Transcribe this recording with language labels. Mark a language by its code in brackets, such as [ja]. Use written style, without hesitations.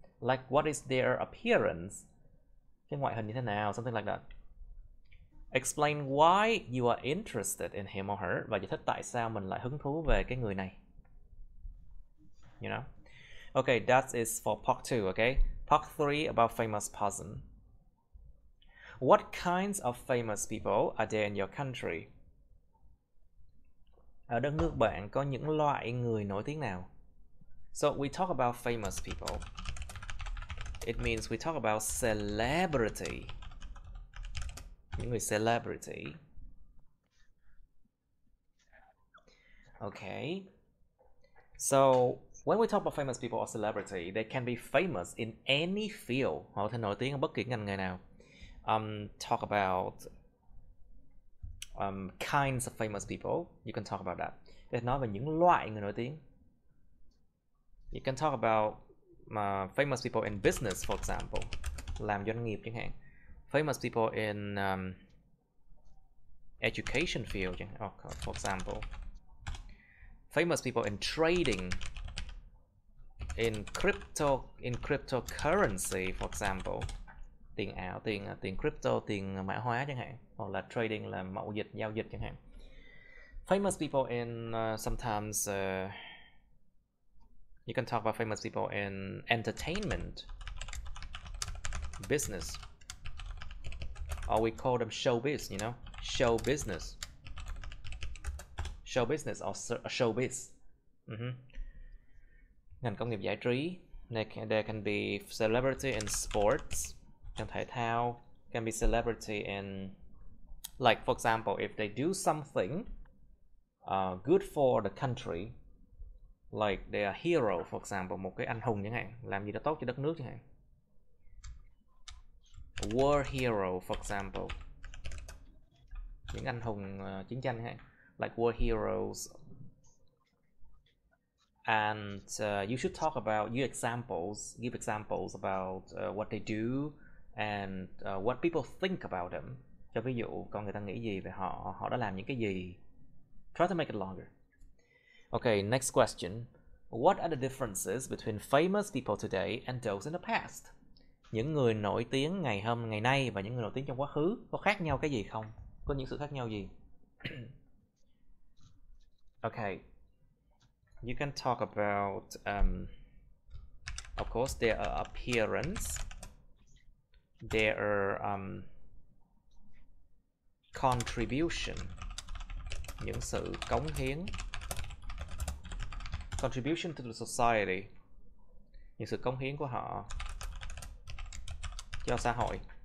[en] Like what is their appearance? [vi] Cái ngoại hình như thế nào? [en] Something like that. Explain why you are interested in him or her. [vi] Và giải thích tại sao mình lại hứng thú về cái người này. [en] You know? Okay, that is for part 2, okay? Part 3 about famous person. What kinds of famous people are there in your country? [vi] Ở đất nước bạn có những loại người nổi tiếng nào? [en] So we talk about famous people. It means we talk about celebrity. [vi] Những người celebrity. [en] Okay. So when we talk about famous people or celebrity, they can be famous in any field. [vi] Họ có thể nổi tiếng ở bất kỳ ngành nghề nào. [en] Talk about kinds of famous people. You can talk about that. [vi] Để nói về những loại người nổi tiếng. [en] You can talk about famous people in business, for example. [vi] Làm doanh nghiệp chẳng hạn. [en] Famous people in education field, for example. Famous people in trading. In cryptocurrency, for example. [vi] Tiền ảo, tiền crypto, tiền mã hóa chẳng hạn. Hoặc là trading là mậu dịch, giao dịch chẳng hạn. [en] Famous people in sometimes you can talk about famous people in entertainment, business, or we call them showbiz, you know, show business or showbiz. [vi] Ngành công nghiệp giải trí. [en] There can be celebrity in sports, [vi] trong thể thao. [en] Can be celebrity in, like for example, if they do something good for the country, like they are hero, for example, [vi] một cái anh hùng chẳng hạn, [en] làm gì đó tốt cho đất nước chẳng hạn. War hero, for example, [vi] những anh hùng chiến tranh chẳng hạn, [en] like war heroes. And you should talk about give examples about what they do and what people think about them. [vi] Cho ví dụ, con người ta nghĩ gì về họ đã làm những cái gì. [en] Try to make it longer. Okay, next question. What are the differences between famous people today and those in the past? [vi] Những người nổi tiếng ngày nay và những người nổi tiếng trong quá khứ có khác nhau cái gì không? Có những sự khác nhau gì? [en] Okay. You can talk about of course their appearance, their contribution, [vi] những sự cống hiến, [en] contribution to the society, [vi] những sự cống hiến của họ cho xã hội.